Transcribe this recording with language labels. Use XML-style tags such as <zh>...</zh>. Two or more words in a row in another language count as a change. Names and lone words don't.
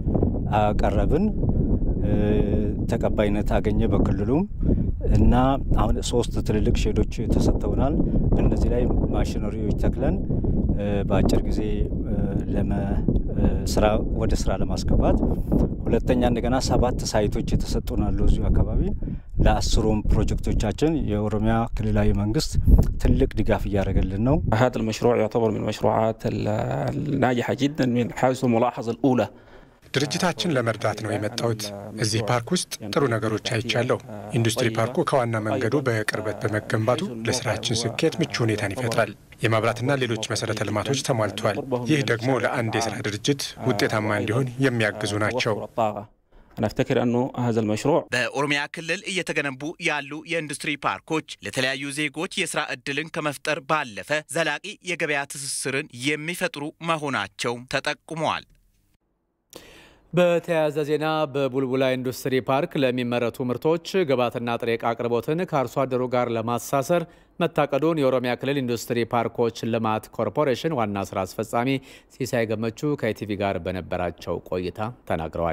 <am>አቀረብን። ተቀባይነት አገኘ በክልሉም እና አሁን 3 ትልልቅ ሼዶች ተሰጥተውናል። በእነዚህ ላይ ማሽነሪዎች ተክለን በአጭር ጊዜ ወደ ስራ ለማስገባት፣ ሁለተኛ እንደገና 7 ሳይቶች የተሰጡናል እዚሁ አካባቢ። ለ10ሩም ፕሮጀክቶቻችን የኦሮሚያ ክልላዊ መንግስት ትልቅ ድጋፍ እያደረገልን ነው።</am> <ar>هذا المشروع يعتبر من المشروعات الناجحة جدا من حيث الملاحظة الأولى.</ar> <am>ድርጅታችን ለመርዳት ነው የመጣሁት። እዚህ ፓርክ ውስጥ ጥሩ ነገሮች አይቻለሁ። ኢንዱስትሪ ፓርኩ ከዋና መንገዱ በቅርበት በመገንባቱ ለስራችን ስኬት ምቹ ሁኔታን ይፈጥራል። የመብራትና ሌሎች መሰረተ ልማቶች ተሟልተዋል። ይህ ደግሞ ለአንድ የስራ ድርጅት ውጤታማ እንዲሆን የሚያግዙ ናቸው።</am> <ar>أنا أفتكر أنه هذا المشروع</ar> <am>በኦሮሚያ ክልል እየተገነቡ ያሉ የኢንዱስትሪ ፓርኮች ለተለያዩ ዜጎች የሥራ ዕድልን ከመፍጠር ባለፈ ዘላቂ የገበያ ትስስርን የሚፈጥሩ መሆናቸው ተጠቁመዋል። በተያያዘ ዜና በቡልቡላ ኢንዱስትሪ ፓርክ ለሚመረቱ ምርቶች ግብዓትና ጥሬ ዕቃ አቅርቦትን ከአርሶ አደሩ ጋር ለማሳሰር መታቀዱን የኦሮሚያ ክልል ኢንዱስትሪ ፓርኮች ልማት ኮርፖሬሽን ዋና ስራ አስፈጻሚ ሲሳይ ገመቹ ከኢቲቪ ጋር በነበራቸው ቆይታ ተናግረዋል።</am>